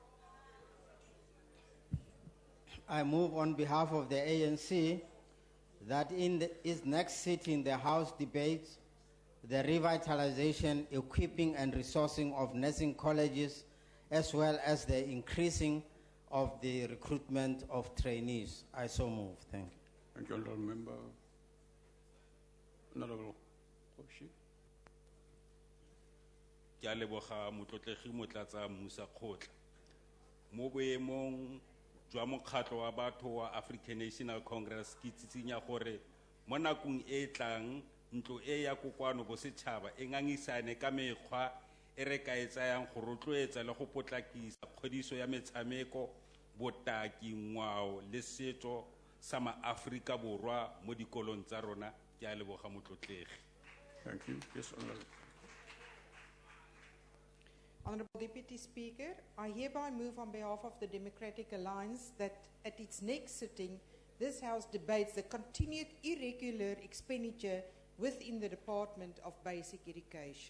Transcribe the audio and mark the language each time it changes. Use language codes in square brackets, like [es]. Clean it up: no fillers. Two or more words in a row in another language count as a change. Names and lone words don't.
[en] I move on behalf of the ANC that in its next sitting, the House debates the revitalization, equipping and resourcing of nursing colleges, as well as the increasing of the recruitment of trainees. I so move. Thank you. Thank you, Honourable Member. Honourable Oshi. [tn] Ke a leboga motlotlegi motlatsa Musa Khotla mo boemong jwa mokgatlo wa batho wa African National Congress ke tsitsinya gore mo nakong e tlang ntlo e ya kokwano bo setšhaba e ngangisane ka mekgwa e re ka e tsayang go rotloetsa le go potlakisa kgodiso ya metshameko botaki ngwao le setso sa maAfrika Borwa mo dikolong tsa rona. Ke a leboga motlotlegi. [en] Thank you. Yes, Honourable. Honourable Deputy Speaker, I hereby move on behalf of the Democratic Alliance that at its next sitting, this House debates the continued irregular expenditure within the Department of Basic Education.